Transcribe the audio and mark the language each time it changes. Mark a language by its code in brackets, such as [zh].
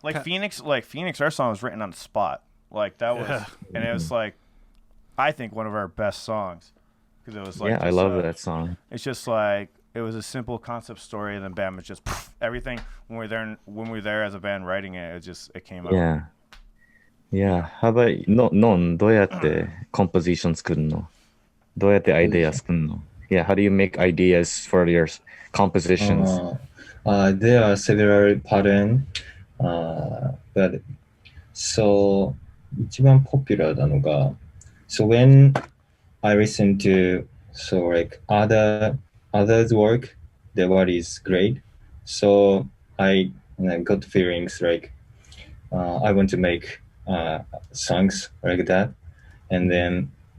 [en] Like Phoenix, our song was written on the spot. Like that was, Yeah. and it was like, I think one of our best songs because it was like, Yeah, I just, love that song. It's just like it was a simple concept story, and then bam, it's just everything. When we were there as a band writing it, it came out. Yeah. Yeah. How about [ja] 넌どうやってcomposition 作るの? どうやってアイデア作るの? [en] Yeah, how do you make ideas for your compositions? There are several patterns, but so [ja] 一番 [en] popular [ja] なのが [en] so when I listen to like others work, the work is great, so I got feelings like I want to make songs like that, and then